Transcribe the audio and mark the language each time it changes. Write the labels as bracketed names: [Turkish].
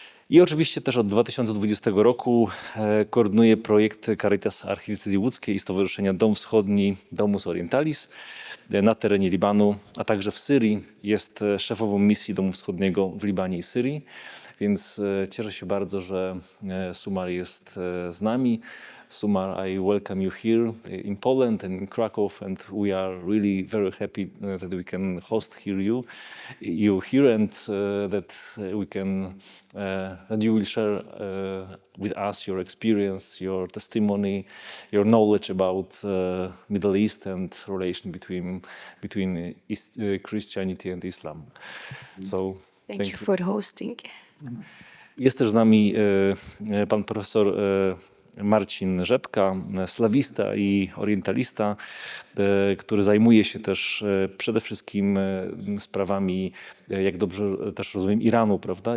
[Polish] I oczywiście też od 2020 roku koordynuje projekty Caritas Archidiecezji Łódzkiej i Stowarzyszenia Dom Wschodni Domus Orientalis na terenie Libanu, a także w Syrii. Jest szefową misji Domu Wschodniego w Libanie i Syrii. Więc cieszę się bardzo, że Sumar jest z nami. [English] Sumar, I welcome you here in Poland and in Krakow, and we are really very happy that we can host you here, and that we can that you will share with us your experience, your testimony, your knowledge about Middle East and relation between Christianity and Islam. So thank you for hosting. [Polish] Jest też z nami pan profesor Marcin Rzepka, slawista i orientalista, który zajmuje się też przede wszystkim sprawami, jak dobrze też rozumiem, Iranu, prawda?